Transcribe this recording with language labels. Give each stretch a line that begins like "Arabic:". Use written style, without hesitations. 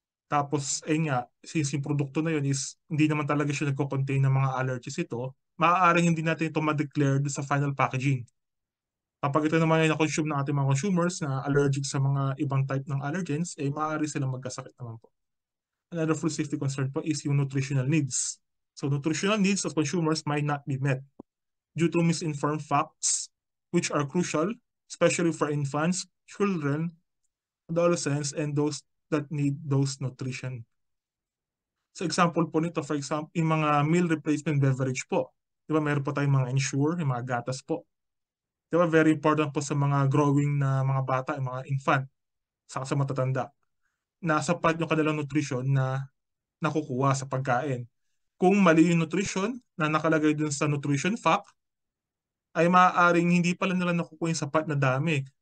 Filipino: Tapos, ayun nga, since yung produkto na yun is hindi naman talaga siya nagko-contain ng mga allergies ito, maaaring hindi natin ito ma-declare sa final packaging. Kapag ito naman ay na-consume ng ating mga consumers na allergic sa mga ibang type ng allergens, eh maaari silang magkasakit naman po.
English: Another food safety concern
Filipino: po is yung
English: nutritional needs. So nutritional needs of consumers might not be met due to misinformed facts, which are crucial, especially for infants, children, adolescents, and those that need those nutrition.
Filipino: So example po nito,
English: for example,
Filipino: yung mga meal replacement beverage po. Di ba, meron po tayong mga Ensure, yung mga gatas po. Di ba, very important po sa mga growing na mga bata, yung mga infant, saka sa matatanda, na sapat yung kanilang nutrition na nakukuha sa pagkain. Kung mali yung nutrition na nakalagay dun sa nutrition fact, ay maaaring hindi pala nila nakukuha yung sapat na dami.